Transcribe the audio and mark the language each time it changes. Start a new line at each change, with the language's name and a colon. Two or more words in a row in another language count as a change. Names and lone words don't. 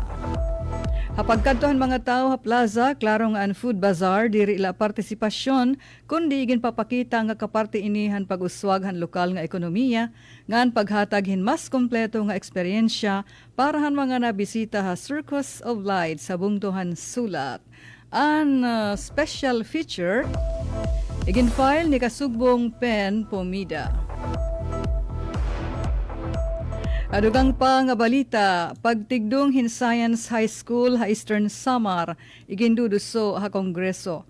Waray: Hapag kadtohan mga tao ha plaza, klaro nga ang
English: food bazaar,
Waray: diri ila partisipasyon, kundi igin papakita nga kaparte inihan pag-uswag han lokal nga ekonomiya, ngan paghatag hin mas kompleto nga eksperyensya para han mga nabisita ha Circus of Lights sa bungtuhan sulat. An
English: special feature,
Waray: igin file ni Kasugbong Pen Pomida. Adugang pa nga balita, pagtigdong hin Science High School ha Eastern Samar, iginduduso ha Kongreso.